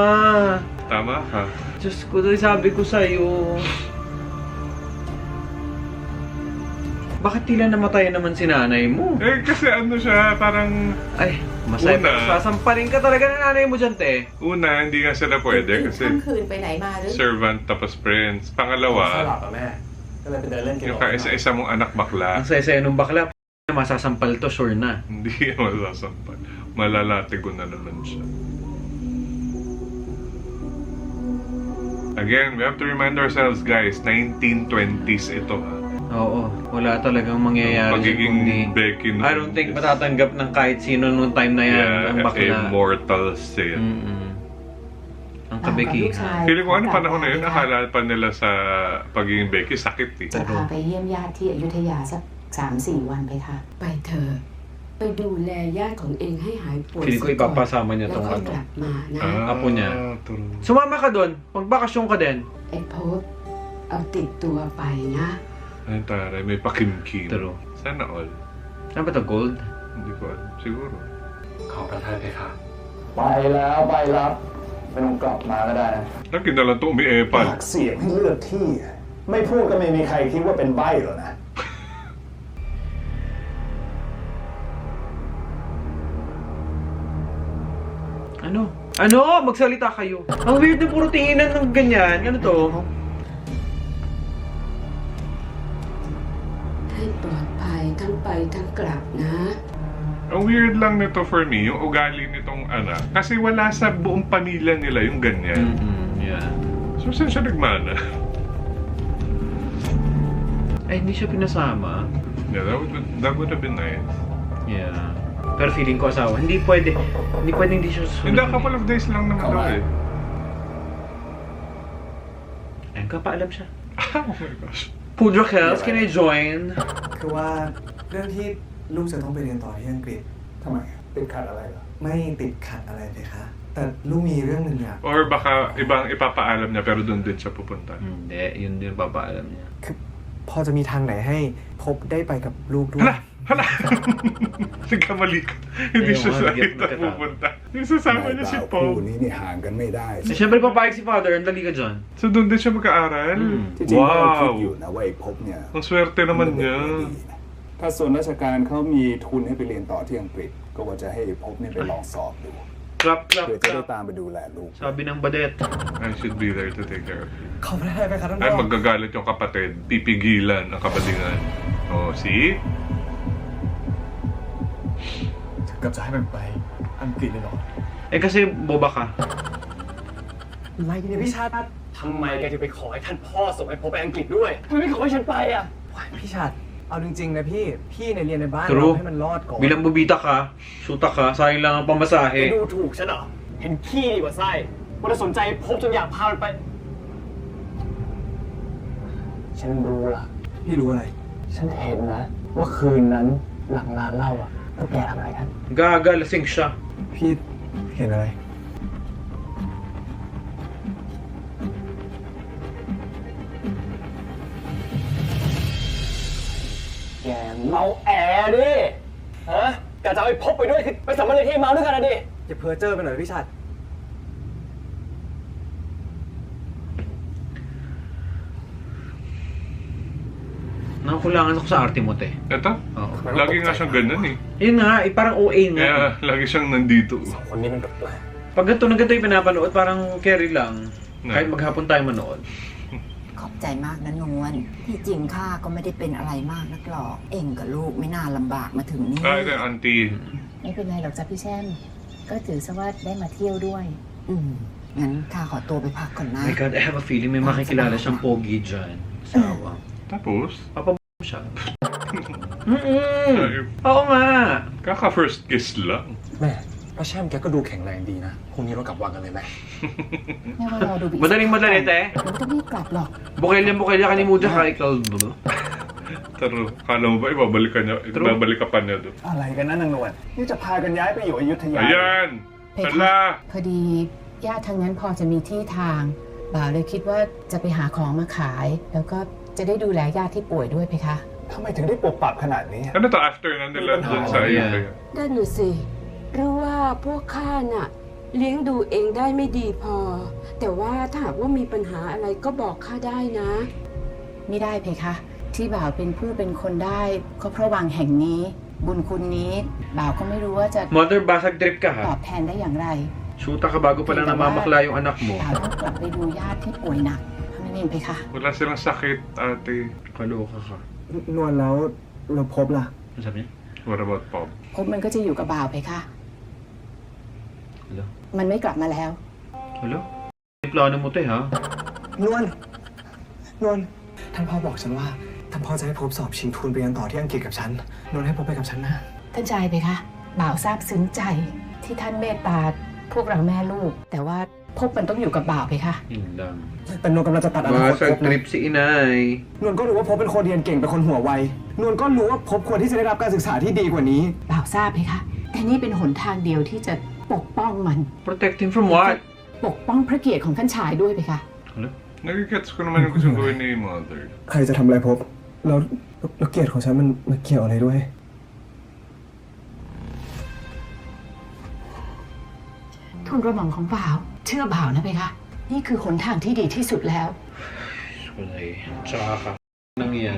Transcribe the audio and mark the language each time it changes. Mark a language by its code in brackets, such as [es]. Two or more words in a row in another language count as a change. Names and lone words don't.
[tl] Tama ka. Diyos ko, sabi ko sa'yo. Bakit tila namatay naman si nanay mo? Eh, kasi ano siya, parang... Ay, masaya Una. pa. Sasampalin ka talaga ng nanay mo dyan, te. Una, hindi nga sila pwede kasi [th] ค่ำคืนไปไหนมาหรือ [en] servant tapos friends. [th] สลับ [tl] Pangalawa, [th] อะแม่ ก็เลยไปเดินเล่นกิน [tl] yung kaisa-isa mong anak bakla, Ang saya-saya nung bakla, masasampal to, sure na. hindi masasampal. Malalatigo na naman siya. [en] Again, we have to remind ourselves, guys, 1920s ito. [tl] Oo, wala talagang mangyayari. Pagiging kundi, Becky noon [en] I don't think is- [tl] matatanggap ng kahit sino nung time na yan, [en] Yeah, [tl] ang bakla. [en] immortal sin. [tl] Ang [th] ตามกับลูก [tl] kabekihan. [th] ชาย [tl] Feeling ko ano panahon na yun, akala pa nila sa pagiging Becky, sakit eh. [th] จะพาไปเยี่ยมญาติที่อยุธยาสัก 3-4 วันไปค่ะ ไปเถอะไปดูแลญาติของเองให้หายป่วย [tl] Feeling ko [th] ซะก่อน [tl] ipapasama niya [th] แล้ว [tl] tong [th] ค่อย [tl] ano. [th] กลับมานะ [tl] Apo niya. [en] True. [tl] Sumama ka doon. Magbakasyon ka din. [th] ไอ้พบเอาติดตัวไปนะ [tl] Ay, taray, may pakimkim. [en] True. [tl] Sana all. Saan ba to, gold? Hindi ko alam. Siguro. [th] ขอประทานเพคะ ไปแล้วไปรับไม่ต้องกลับมาก็ได้นะ [tl] Lagi na lang to umiepal. [th] ปากเสียงให้เลือกที่ ไม่พูดก็ไม่มีใครคิดว่าเป็นใบ้หรอกนะ [tl] Ano? Ano? Magsalita kayo. Ang weird ng puro tinginan ng ganyan. Ano to? [th] ให้ปลอดภัยทั้งไปทั้งกลับนะ [tl] Ang weird lang nito [en] for me, [tl] yung ugali nitong anak. Kasi wala sa buong pamilya nila yung ganyan. [en] Yeah. [tl] So, saan siya nagmana? Ay, hindi siya pinasama. [en] Yeah, that would have been nice. Yeah. [tl] Pero feeling ko asawa, hindi pwede. Hindi pwede hindi siya susunod. Hindi, [en] a couple of days [tl] lang naman daw eh. Ayun ka, paalam siya. [en] Oh my gosh. Pudra Kels, can I join? [th] คือว่าเรื่องที่ลูกจะต้องไปเรียนต่อที่อังกฤษทำไมติดขัดอะไรเหรอไม่ติดขัดอะไรเลยคะแต่ลูกมีเรื่องหนึ่งอยาก [tl] Or baka ibang ipapaalam niya pero doon din siya pupunta. Hindi, yun din papaalam niya. [th] คือพอจะมีทางไหนให้พบได้ไปกับลูกด้วย [tl] Hala! Hala! Nagkamali ka. Hindi siya sa ita pupunta. Yung sasama niya si Paul. [th] คู่นี้นี่ห่างกันไม่ได้ [tl] Eh, syempre papayag si father, ang dali ka dyan. So doon din siya mag-aaral? [th] ที่จริงก็คิด [en] Wow! [th] อยู่นะว่าไอ้ภพเนี่ย [tl] Ang swerte naman niya. [th] ถ้าส่วนราชการเขามีทุนให้ไปเรียนต่อที่อังกฤษ ก็ว่าจะให้ไอ้ภพเนี่ยไปลองสอบดู [en] Clap, clap, [th] เพื่อจะได้ [en] clap. [th] ตามไปดูแลลูก [tl] Sabi ng badet. [en] I should be there to take care of you. [th] ขอประทานไปครับท่านพ่ [tl] Ay, [th] อ [tl] magagalit yung kapatid. Pipigilan ang kabalingan. [en] Oh, see? [th] ถึงกับจะให้มันไปอังกฤษเลยเหรอ [tl] Eh kasi boba ka. [th] อะไรเนี่ยพี่ชาติทำไมแกถึงไปขอให้ท่านพ่อส่งไอ้ผมไปอังกฤษด้วยทำไมไม่ขอให้ฉันไปอ่ะพี่ชาติเอาจริงๆนะพี่เนี่ยเรียนในบ้าน [en] True. [th] เราให้มันรอดก่อน [tl] Bilang bubita ka, shoota ka, sayang lang ang [th] ไป [tl] pamasahe. [th] ดูถูกฉันเหรอเห็นขี้ดีกว่าไส้ว่าจะสนใจพบจนอยากพามันไป ฉันรู้ล่ะพี่รู้อะไร ฉันเห็นนะ ว่าคืนนั้นหลังร้านเหล้าอ่ะพวกแกทำอะไรกัน [tl] Gaga, lasing siya. [th] พี่เห็นอะไร แกเมาแอดิฮะกะจะเอาไปพบไปด้วยคือไปสัมภาระที่เมาด้วยกันนะดิ อย่าเพ้อเจ้อไปหน่อยพี่ชัด [tl] Nakulangan ako sa arte mo, te. Eto? Oo. Lagi nga siyang ganun eh. Yun nga, eh, parang OA nga. Kaya lagi siyang nandito. [th] คนนี้มันแปลก [tl] Pag ganito na ganito yung pinapanood, parang carry lang. Na. Kahit maghapon tayo manood. [th] ขอบใจมากนะนวลที่จริงข้าก็ไม่ได้เป็นอะไรมากนักหรอก เองกับลูกไม่น่าลำบากมาถึงนี่ [tl] Ah, ito yung auntie. [th] ไม่เป็นไรหรอกจ้ะพี่แช่มก็ถือซะว่าได้มาเที่ยวด้วย งั้นข้าขอตัวไปพักก่อนนะ [en] My God, I have a feeling [tl] may makikilala siyang pogi dyan. Sawa. Tapos? Papa siya. Oo nga. Kaka first kiss lang. [th] แม่ป้าแช่มแกก็ดูแข็งแรงดีนะพรุ่งนี้เรากลับวังกันเลยไหม แม่ว่ารอดูบิ๊ก [tl] Madaling madali, te. [th] ไม่ต้องรีบกลับหรอก [tl] Bukilya ka ni Muja ka, ikaw. Pero, kala mo ba ibabalik ka pa niya doon? [th] อะไรกันนะนางนวลนี่จะพากันย้ายไปอยู่อยุธยา [tl] Ayan! [th] เพคะ [tl] Hala! [th] พอดีญาติทางนั้นพอจะมีที่ทาง บ่าวเลยคิดว่าจะไปหาของมาขาย แล้วก็จะได้ดูแลญาติที่ป่วยด้วยเพคะ ทำไมถึงได้ปรับปรับขนาดนี้ [tl] Ano to after na nila doon sa Ayutthaya? [th] นั่นน่ะสิหรือว่าพวกข้าน่ะ เลี้ยงดูเองได้ไม่ดีพอ แต่ว่าถ้าหากว่ามีปัญหาอะไรก็บอกข้าได้นะ ไม่ได้เพคะ ที่บ่าวเป็นผู้เป็นคนได้ก็เพราะวังแห่งนี้ บุญคุณนี้บ่าวก็ไม่รู้ว่าจะ [tl] Mother, basag trip ka [th] ตอ [tl] ha. [th] บแทนได้อย่างไร [tl] Shoota ka bago pa lang namamakla yung anak mo. [th] บ่าวต้องกลับไปดูญาติที่ป่วยหนักเท่านั้นเองเพคะ [tl] Wala silang sakit, ate. Kaloka ka. [th] นวลแล้วเราพบล่ะ [tl] Ano sabi niya? [en] What about Pop? [th] พบมันก็จะอยู่กับบ่าวเพคะ [en] Hello? [th] มันไม่กลับมาแล้ว [tl] Hello? May plano mo, te, ha? [th] นวลท่านพ่อบอกฉันว่าท่านพ่อจะให้พบสอบชิงทุนไปเรียนต่อที่อังกฤษกับฉันนวลให้พบไปกับฉันนะ ท่านชายเพคะ บ่าวซาบซึ้งใจที่ท่านเมตตาพวกเราแม่ลูก แต่ว่าพบมันต้องอยู่กับบ่าวเพคะ [tl] Yun lang. [th] แต่นวลกำลังจะตัดอนาคตพ [tl] Basag [th] บนะ [tl] trip si inay. [th] นวลก็รู้ว่าพบเป็นคนเรียนเก่งเป็นคนหัวไว นวลก็รู้ว่าพบควรที่จะได้รับการศึกษาที่ดีกว่านี้ บ่าวทราบไหมคะแต่นี่เป็นหนทางเดียวที่จะปกป้องมัน [en] Protect him from what? [th] ปกป้องพระเกียรติของท่านชายด้วยไหมคะ [tl] Nagigets ko naman yung gusto gawin ni Mother. [th] ใครจะทำอะไรพบแล้วเกียรติของฉันมันเกี่ยวอะไรด้วย ทูลกระหม่อมของบ่าว เชื่อบ่าวนะเพคะ นี่คือหนทางที่ดีที่สุดแล้ว [tl] Kulay. Tsaka ka. Nang yan.